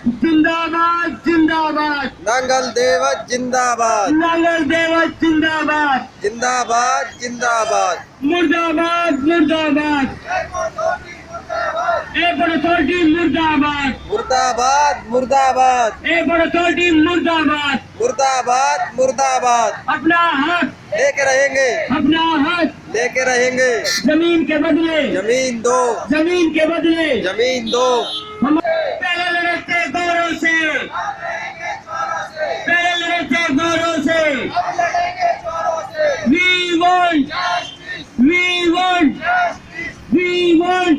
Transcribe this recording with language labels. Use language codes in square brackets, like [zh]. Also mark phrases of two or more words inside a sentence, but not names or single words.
[hi] जिंदाबाद, जिंदाबाद, नांगल देवत जिंदाबाद, नांगल देवत जिंदाबाद, जिंदाबाद जिंदाबाद। मुर्दाबाद, मुर्दाबाद। ए पर अथॉरिटी मुर्दाबाद, मुर्दाबाद मुर्दाबाद, ए पर अथॉरिटी मुर्दाबाद। मुर्दाबाद मुर्दाबाद। अपना हक, लेके रहेंगे, अपना हक लेके रहेंगे। जमीन के बदले, जमीन दो, जमीन के बदले। जमीन दो। हम पहले लड़े थे गौरव से, पहले लड़े थे गौरव से। [en] We want, we want, we want।